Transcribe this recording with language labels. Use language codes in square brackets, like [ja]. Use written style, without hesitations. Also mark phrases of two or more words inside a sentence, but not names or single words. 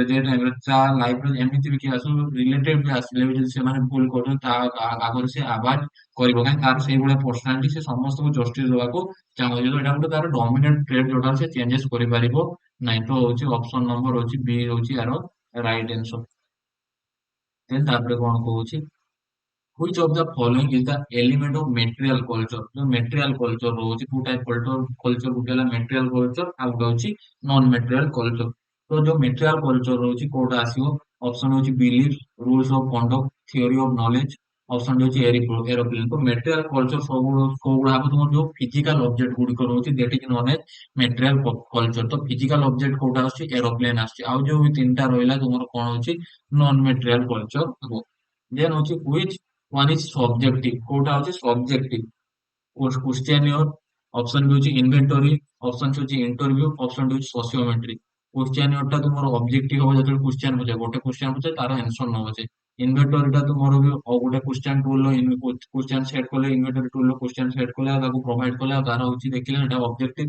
[or] ଯେ ଟାଇମରେ ତା ଲାଇଫରେ ଏମିତି ବି କିଏ ଆସୁ ରିଲେଟିଭ ବି ଆସିଲେ ବି ଯଦି ସେମାନେ ଭୁଲ କରୁଛନ୍ତି ତା ଆଗରେ ସେ ଆବାଜ କରିବ, କାହିଁକି ତାର ସେଇଭଳିଆ ପର୍ସନାଲିଟି, ସେ ସମସ୍ତଙ୍କୁ ଜଷ୍ଟିସ ଦେବାକୁ ଚାହୁଁଛି। ତ ଏଇଟା ଗୋଟେ ତାର ଡୋମିନେଣ୍ଟ ଟ୍ରେଡ୍ ଯୋଉଟା ସେ ଚେଞ୍ଜେସ କରିପାରିବ ନାହିଁ। ତ ହଉଛି ଅପସନ ନମ୍ବର ହଉଛି ବି ହଉଛି ୟାର ରାଇଟ ଆନ୍ସର। ଦେନ୍ ତାପରେ କଣ କହୁଛି, [en] which of the following is the element of material culture। जो material culture ରହୁଛି two type culture [or] ଗୋଟେ ହେଲା [en] material culture [or] ଆଉ ଗୋଟେ ହଉଛି [en] non material culture। [or] ତ ଯୋଉ [en] material culture [or] ରହୁଛି କୋଉଟା ଆସିବ, ଅପସନ ହଉଛି [en] belief, rules of conduct, theory of knowledge, [or] ଅପସନ ହଉଛି aeroplane। ତ [en] material culture [or] ସବୁ କୋଉଗୁଡା ହବ, ତମର ଯୋଉ [en] physical object [or] ଗୁଡିକ ରହୁଛି [en] that is known as material culture। [or] ତ [en] physical object [or] କୋଉଟା ଆସୁଛି, aeroplane ଆସୁଛି। ଆଉ ଯୋଉ ତିନିଟା ରହିଲା ତୁମର କଣ ହଉଛି, [en] non material culture ହବ। ଦେନ୍ ହଉଛି which one is subjective, [or] କୋଉଟା ହଉଛି [en] subjective, questionnaire, [or] ଅପସନ ବି ହଉଛି ଇନଭେଣ୍ଟରି, ଅପସନ ହଉଛି ଇଣ୍ଟରଭ୍ୟୁ, ଅପସନ ହଉଛି ସୋସିଓମେଟ୍ରି। କ୍ୱେଶ୍ଚିନିୟର ଟା ତୁମର ଅବଜେକ୍ଟିଭ ହବ, ଯେତେବେଳେ କ୍ୱେଶ୍ଚିନ୍ ପଚାରେ ଗୋଟେ କ୍ୱେଶ୍ଚିନ୍ ପଚାରେ ତାର ଆନ୍ସର ନବ ଯେ। ଇନଭେଣ୍ଟରି ଟା ତୁମର ବି ଆଉ ଗୋଟେ [en] question tool question set [or] କଲେ, [en] inventory tool question set [or] କଲେ ଆଉ ତାକୁ ପ୍ରୋଭାଇଡ କଲେ ଆଉ ତାର ହଉଛି ଦେଖିଲେ ସେଟା ଅବଜେକ୍ଟିଭ।